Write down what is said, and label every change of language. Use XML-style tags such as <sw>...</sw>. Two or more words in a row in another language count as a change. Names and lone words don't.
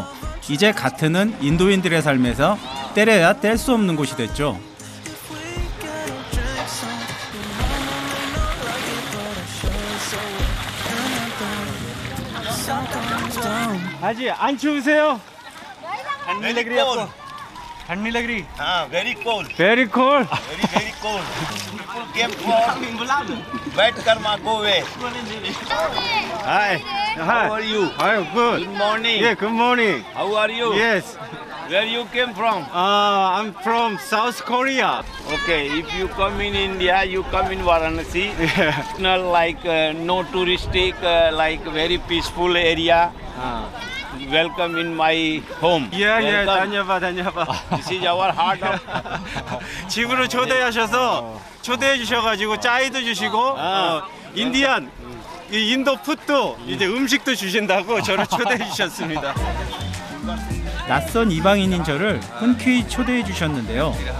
<ko>이제 가트는 인도인들의 삶에서 때려야 뗄 수 없는 곳이 됐죠. 아직 안 추우세요?</ko> <hi>ठंडी लग रही है आपको? ठंडी लग रही? हाँ,</hi> <en>very cold. Very cold. Very cold. People came for wet karma go away. Hi. How are you? I'm good. Good morning. Yeah, good morning. How are you? Yes. Where you came from? I'm from South Korea. Okay, if you come in India, you come in Varanasi. Yeah. Not like no touristic, like very peaceful area. Welcome in my home. Yeah, 다녀봐. This is our heart of.</en> <ko>집으로 초대하셔서 초대해 주셔가지고 짜이도 주시고 인디안 이 인도 푸드도 이제 음식도 주신다고 저를 초대해 주셨습니다. 낯선 이방인인 저를 흔쾌히 초대해 주셨는데요.</ko>